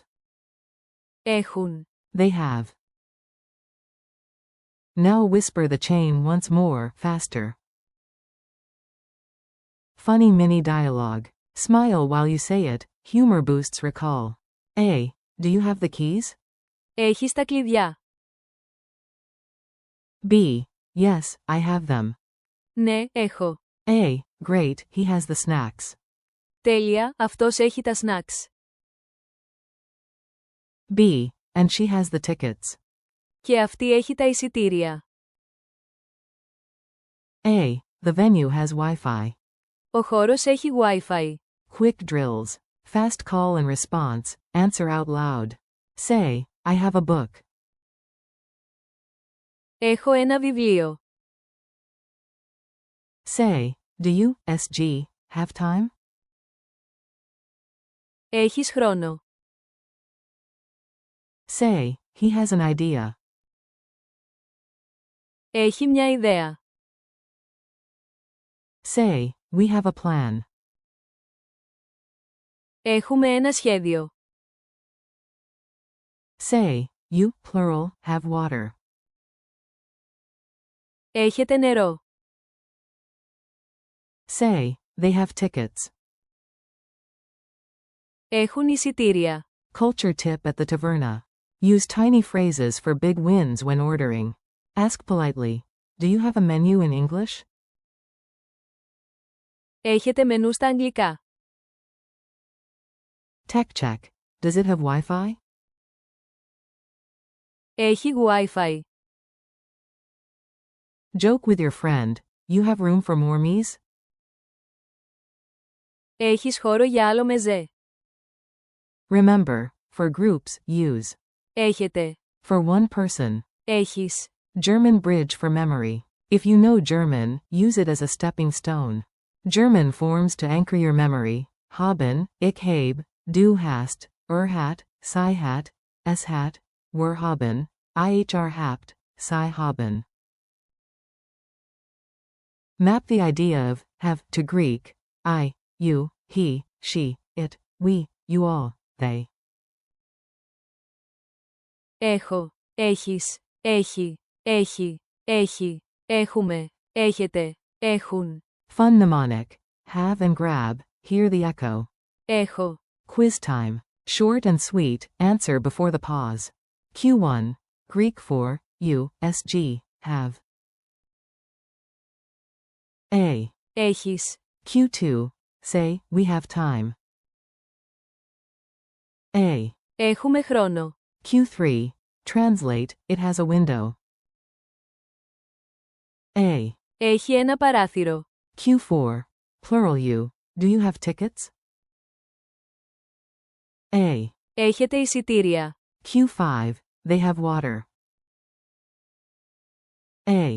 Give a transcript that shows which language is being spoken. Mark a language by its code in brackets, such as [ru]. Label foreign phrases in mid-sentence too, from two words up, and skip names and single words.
[el] Έχουν. [en] They have. Now whisper the chain once more, faster. Funny mini dialogue. Smile while you say it, humor boosts recall. A. Do you have the keys? [el] Έχεις τα κλειδιά. [en] B. Yes, I have them. [el] Ναι, έχω. [en] A. Great, he has the snacks. [el] Τέλεια, αυτός έχει τα snacks. [en] B. And she has the tickets. [el] Και αυτή έχει τα εισιτήρια. [en] A. The venue has Wi-Fi. [el] Ο χώρος έχει Wi-Fi. [en] Quick drills. Fast call and response, answer out loud. Say, I have a book. [el] Έχω ένα βιβλίο. [en] Say, do you, SG, have time? [el] Έχεις χρόνο. [en] Say, he has an idea. [el] Έχει μια ιδέα. [en] Say, we have a plan. [el] Έχουμε ένα σχέδιο. [en] Say, you, plural, have water. [el] Έχετε νερό. [en] Say, they have tickets. [el] Έχουν εισιτήρια. [en] Culture tip at the taverna. Use tiny phrases for big wins when ordering. Ask politely, do you have a menu in English? [el] Έχετε μενού στα αγγλικά. [en] Tech check. Does it have Wi-Fi? [el] Έχει Wi-Fi. [en] Joke with your friend. You have room for more me's? [el] Έχεις χώρο για άλλο μεζέ. [en] Remember, for groups, use. [el] Έχετε. [en] For one person. [el] Έχεις. [en] German bridge for memory. If you know German, use it as a stepping stone. German forms to anchor your memory. [de] Haben, ich habe, du hast, hat, sie hat, es hat, wir haben, ihr habt, sie haben. [en] Map the idea of have to Greek. I, you, he, she, it, we, you all, they. [el] Έχω. Έχεις. Έχει. Έχει. Έχει. Έχουμε. Έχετε. Έχουν. [en] Fun mnemonic. Have and grab, hear the echo. [el] Έχω. [en] Quiz time. Short and sweet, answer before the pause. Ch.1. Greek for, you, SG, have. A. [el] Έχεις. [en] Q2. Say, we have time. A. [el] Έχουμε χρόνο. [en] Q3. Translate, it has a window. A. [el] Έχει ένα παράθυρο. [en] Q4. Plural you. Do you have tickets? A. [el] Έχετε εισιτήρια. [en] Q5. They have water. A.